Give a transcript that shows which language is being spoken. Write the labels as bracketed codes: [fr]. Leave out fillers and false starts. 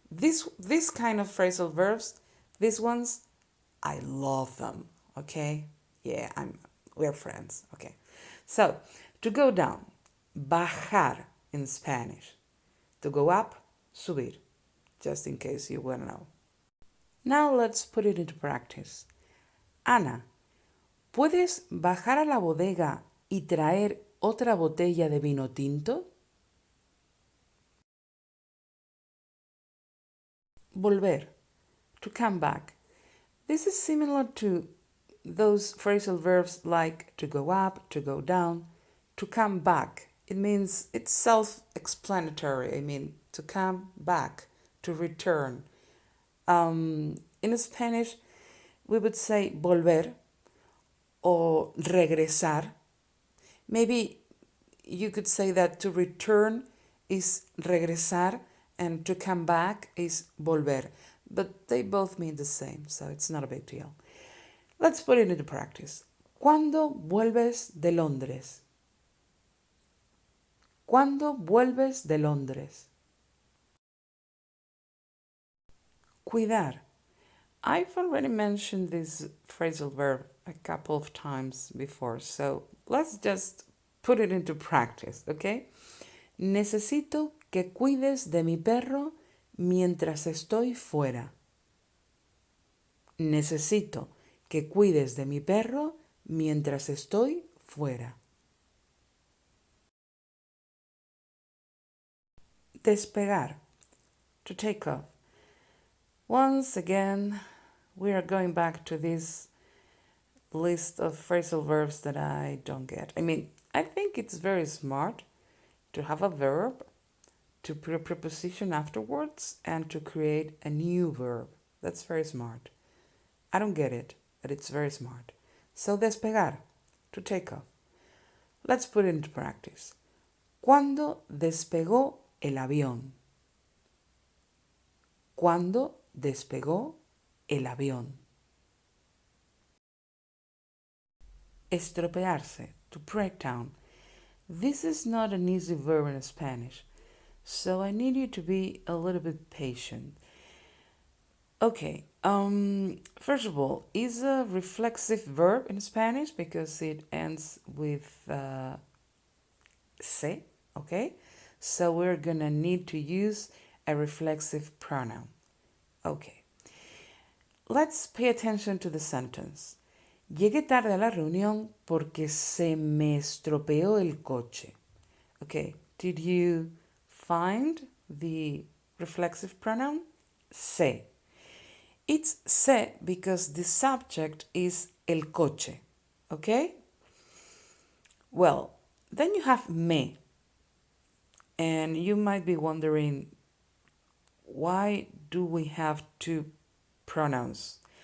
[en] This kind of phrasal verbs, these ones, I love them, okay? Yeah, we're friends, okay? So, to go down, bajar in Spanish. To go up, subir, just in case you want to know. Now let's put it into practice. [es] Ana, ¿puedes bajar a la bodega y traer otra botella de vino tinto? [en] Volver, to come back. This is similar to those phrasal verbs like to go up, to go down, to come back. It means it's self-explanatory. I mean, to come back, to return. In Spanish, we would say volver or regresar. Maybe you could say that to return is regresar and to come back is volver. But they both mean the same, so it's not a big deal. Let's put it into practice. [es] ¿Cuándo vuelves de Londres? ¿Cuándo vuelves de Londres? Cuidar. [en] I've already mentioned this phrasal verb a couple of times before, so let's just put it into practice, okay? [es] Necesito que cuides de mi perro mientras estoy fuera. Necesito que cuides de mi perro mientras estoy fuera. [en] Despegar. To take off. Once again, we are going back to this list of phrasal verbs that I don't get. I mean, I think it's very smart to have a verb, to put a preposition afterwards, and to create a new verb. That's very smart. I don't get it, but it's very smart. So, despegar, to take off. Let's put it into practice. [es] ¿Cuándo despegó el avión? ¿Cuándo despegó el avión? [en] Estropearse, to break down. This is not an easy verb in Spanish, so I need you to be a little bit patient. Okay, first of all, is a reflexive verb in Spanish because it ends with se, okay? So we're gonna need to use a reflexive pronoun. Okay, let's pay attention to the sentence. [es] Llegué tarde a la reunión porque se me estropeó el coche. [en] Okay, did you find the reflexive pronoun? Se. It's se because the subject is el coche. Okay? Well, then you have me. And you might be wondering, why do we have two pronouns?